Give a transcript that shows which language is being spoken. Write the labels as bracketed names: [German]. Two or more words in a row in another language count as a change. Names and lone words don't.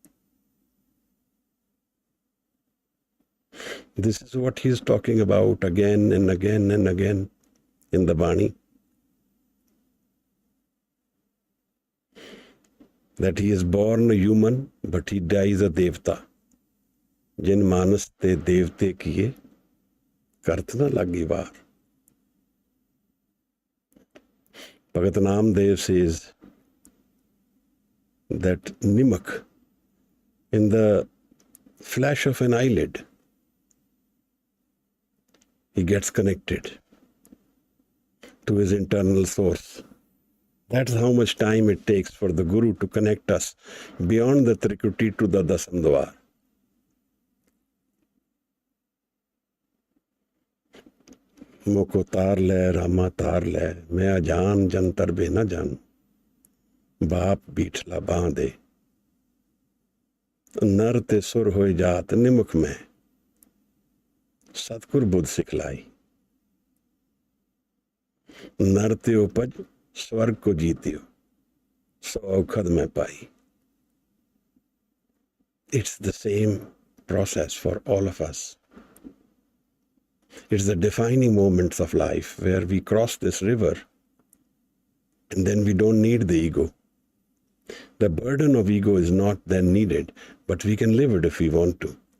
[English] This is what he is talking about again and again and again in the Baani. That he is born a human, but he dies a devta. [Punjabi] ਜਿਨ ਮਾਣਸ ਤੇ ਦੇਵਤੇ ਕੀਏ, ਕਰਤਨਾ ਲਾਗੀ ਵਾਰ. [English] Bhagat Namdev says that Nimak, in the flash of an eyelid, he gets connected to his internal source. That's how much time it takes for the Guru to connect us beyond the Trikuti to the Dasam Duaar. [Hindi] मोको तार ले, रामा तार ले, मैं अजान जंतर बे न जान, बाप बीठला बांधे, नर ते सुर होए जात निमुख में, सतगुर बुद्ध सिखलाई, नर ते उपज स्वर्ग को जीतियो, सो औखद में पाई. [English] It's the same process for all of us. It's the defining moments of life where we cross this river and then we don't need the ego. The burden of ego is not then needed, but we can live it if we want to.